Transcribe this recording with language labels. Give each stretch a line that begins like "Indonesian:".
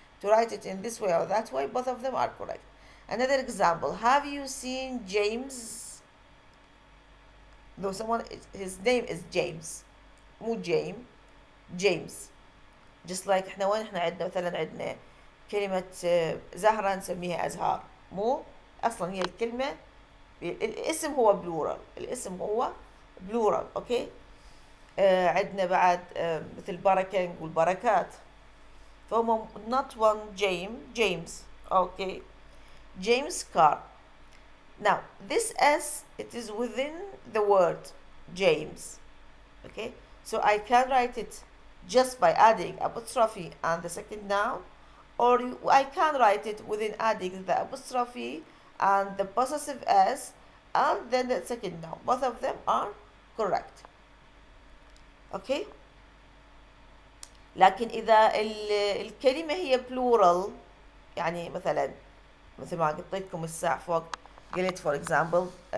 English: To write it in this way or that way, both of them are correct. Another example, have you seen James? Though someone, his name is James, مو James.
Arabic: Just like احنا وين احنا عندنا مثلا عندنا كلمة زهرة نسميها أزهار، مو أصلا هي الكلمة الاسم هو بلورال. اوكي. عندنا بعد مثل بركة نقول بركات، فهم not one James.
English: Okay. James car. Now this S, it is within the word James. Okay, so I can write it just by adding apostrophe and the second noun, or I can write it within adding the apostrophe and the possessive S and then the second noun. Both of them are correct. Okay.
Arabic: لكن إذا الكلمة هي plural، يعني مثلا مثل ما قلت الساعة فوق، قلت for example